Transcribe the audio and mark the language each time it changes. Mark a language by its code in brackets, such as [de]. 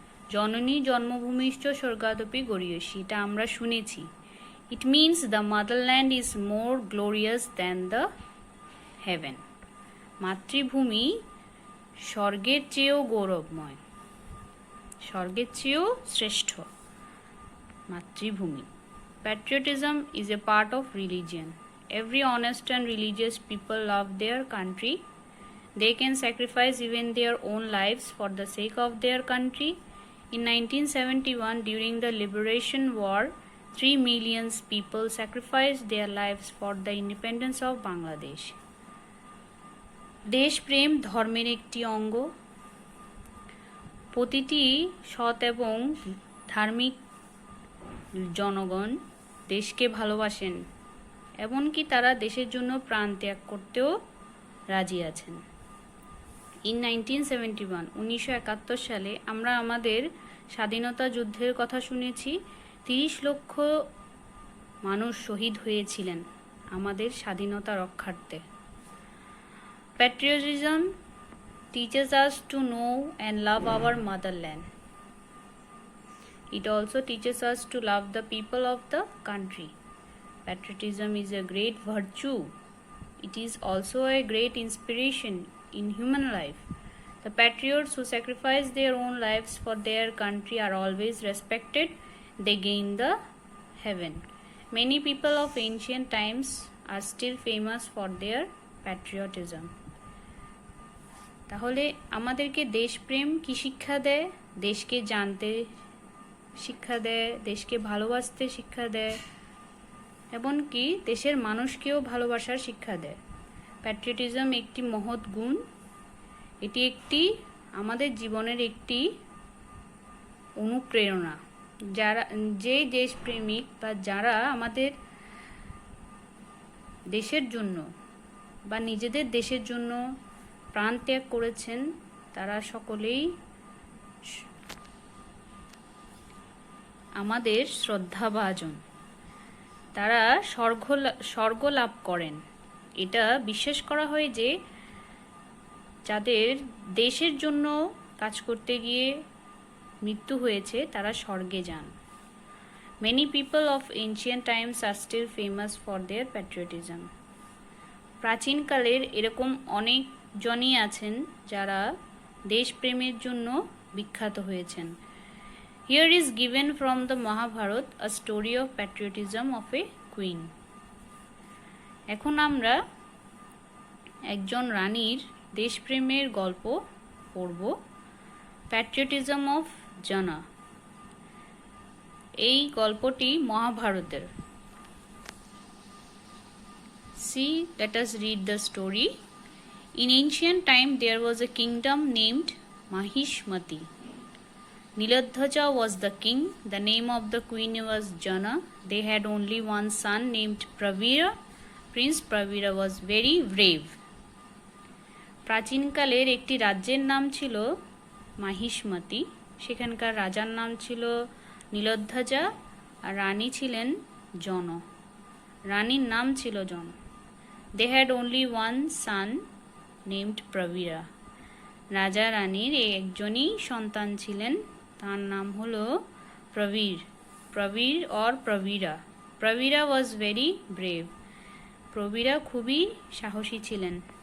[sa] জননী জন্মভূমিশ্চ স্বর্গাদপি গরীয়সী, [bn] এটা আমরা শুনেছি। [en] It means the motherland is more glorious than the heaven. [bn] মাতৃভূমি স্বর্গের চেয়েও গৌরবময়, স্বর্গের চেয়েও শ্রেষ্ঠ মাতৃভূমি। [en] Patriotism is a part of religion. Every honest and religious people love their country. They can sacrifice even their own lives for the sake of their country. In 1971, during the Liberation War, 3 million people sacrificed their lives for the independence of Bangladesh. [bn] দেশপ্রেম ধর্মের একটি অঙ্গ। প্রতিটি সৎ এবং ধার্মিক জনগণ দেশকে ভালোবাসেন, এমনকি তারা দেশের জন্য প্রাণ ত্যাগ করতেও রাজি আছেন। ইন 1971 সালে আমরা আমাদের স্বাধীনতা যুদ্ধের কথা শুনেছি। 30 লক্ষ মানুষ শহীদ হয়েছিলেন আমাদের স্বাধীনতা রক্ষার্থে। [en] Patriotism teaches us to know and love our motherland. It also teaches us to love the people of the country. Patriotism is a great virtue. It is also a great inspiration in human life. The patriots who sacrifice their own lives for their country are always respected. They gain the heaven. Many people of ancient times are still famous for their patriotism. [bn] তাহলে আমাদেরকে দেশপ্রেম কি শিক্ষা দেয়? দেশকে জানতে শিক্ষা দেয়, দেশকে ভালোবাসতে শিক্ষা দেয়, এমনকি দেশের মানুষকেও ভালোবাসার শিক্ষা দেয়। প্যাট্রিয়টিজম একটি মহৎ গুণ এটি একটি আমাদের জীবনের একটি অনুপ্রেরণা। যারা যে দেশপ্রেমিক বা যারা আমাদের দেশের জন্য বা নিজেদের দেশের জন্য প্রাণ ত্যাগ করেছেন তারা সকলেই আমাদের শ্রদ্ধাভাজন। তারা স্বর্গ লাভ করেন। এটা বিশ্বাস করা হয় যে যাদের দেশের জন্য কাজ করতে গিয়ে মৃত্যু হয়েছে তারা স্বর্গে যান। [en] Many people of ancient times are still famous for their patriotism. [bn] প্রাচীনকালের এরকম অনেকজনই আছেন যারা দেশপ্রেমের জন্য বিখ্যাত হয়েছেন। [en] Here is given from the Mahabharata a story of patriotism of a queen. [bn] এখন আমরা একজন রানীর দেশপ্রেমের গল্প পড়ব, [en] Patriotism of Jana. [bn] এই গল্পটি মহাভারতের। [en] See, let us read the story. In ancient time there was a kingdom named Mahishmati. Niladhaja was the king. The name of the queen was Jana. They had only one son named Pravira. Prince Pravira was very brave. [bn] প্রাচীনকালের একটি রাজ্যের নাম ছিল মাহিষ্মতি। সেখানকার রাজার নাম ছিল নীলধ্বজা আর রানী ছিলেন জন। রানীর নাম ছিল জন। [en] They had only one son named Pravira. [bn] রাজা রানীর একজনই সন্তান ছিলেন, তার নাম হলো Prabir or প্রবীরা। প্রবীরা [en] was very brave. [bn] প্রবীরা খুবই সাহসী ছিলেন।